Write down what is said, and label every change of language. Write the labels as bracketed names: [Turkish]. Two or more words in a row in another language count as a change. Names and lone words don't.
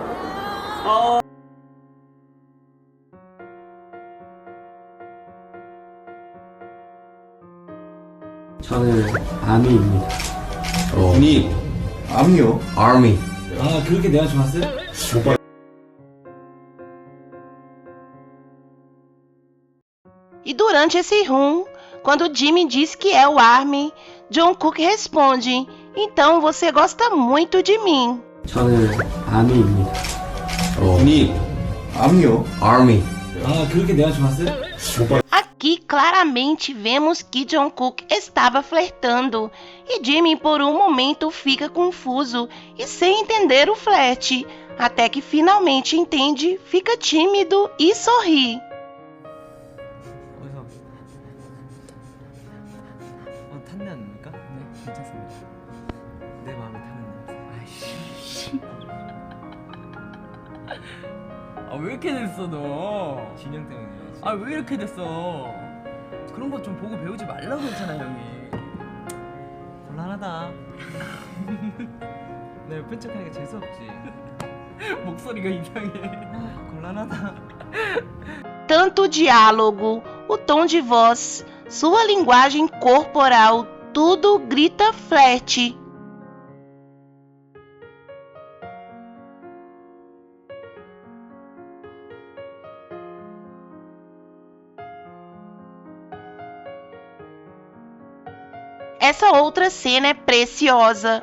[Korean] 저는 아미입니다. 니 암이요? 아미. 아, 그렇게 내가 좋았어요? [Portuguese] E durante esse room, quando Jimin diz que é o ARMY, Jungkook responde: então você gosta muito de mim. [Korean] 저는 아미입니다. 니 암이요? 아미. 아, 그렇게 내가 좋았어요? [Portuguese] Aqui claramente vemos que Jungkook estava flertando e Jimin por um momento fica confuso e sem entender o flerte, até que finalmente entende, fica tímido e sorri. [Korean] 탔네 않습니까? 네, 괜찮습니다. 내 마음에 타는 냄새. 아이씨. 아, 왜 이렇게 됐어 너? 진영 때문이야. 아, 왜 이렇게 됐어? 그런 거 좀 보고 배우지 말라고 했잖아, 형이. 곤란하다. 나 옆에 척하니까 재수없지. 목소리가 이상해. 곤란하다. [Portuguese] Tanto o diálogo, o tom de voz, sua linguagem corporal, tudo grita flerte. Essa outra cena é preciosa.